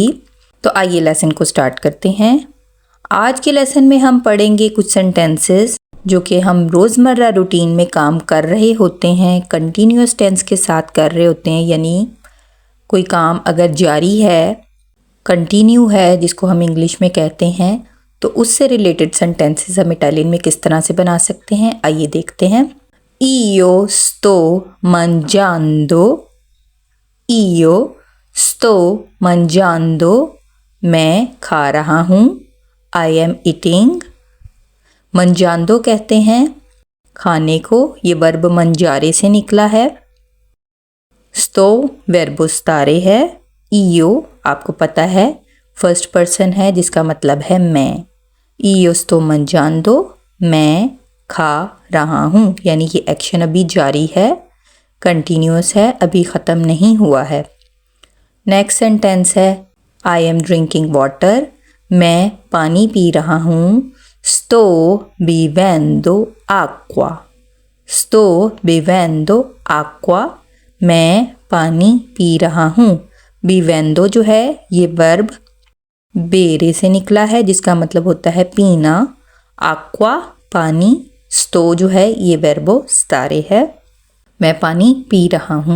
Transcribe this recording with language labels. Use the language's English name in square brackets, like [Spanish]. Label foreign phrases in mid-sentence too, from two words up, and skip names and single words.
[Hindi] तो आइए लेसन को स्टार्ट करते हैं। आज के लेसन में हम पढ़ेंगे कुछ सेंटेंसेस जो कि हम रोज़मर्रा रूटीन में काम कर रहे होते हैं, [English] continuous tense [Hindi] के साथ कर रहे होते हैं। यानी कोई काम अगर जारी है, कंटिन्यू है, जिसको हम इंग्लिश में कहते हैं, तो उससे रिलेटेड सेंटेंसेस हम इटालियन में किस तरह से बना सकते हैं, आइए देखते हैं। [Italian] Io sto mangiando, io sto mangiando, [Hindi] मैं खा रहा हूँ, [English] I am eating। [Hindi] mangiando कहते हैं खाने को, ये वर्ब mangiare से निकला है। sto वर्ब stare है। io आपको पता है [English] first person [Hindi] है जिसका मतलब है मैं। [Italian] io sto mangiando, [Hindi] मैं खा रहा हूँ, यानी ये एक्शन अभी जारी है, कंटिन्यूस है, अभी ख़त्म नहीं हुआ है। नेक्स्ट सेंटेंस है [English] I am drinking water, [Hindi] मैं पानी पी रहा हूँ। [Italian] sto bevendo acqua, sto bevendo acqua, [Hindi] मैं पानी पी रहा हूँ। बीवेंदो जो है ये वर्ब बेरे से निकला है जिसका मतलब होता है पीना। आक्वा पानी, स्टो जो है ये वर्बो स्टारे है, मैं पानी पी रहा हूँ।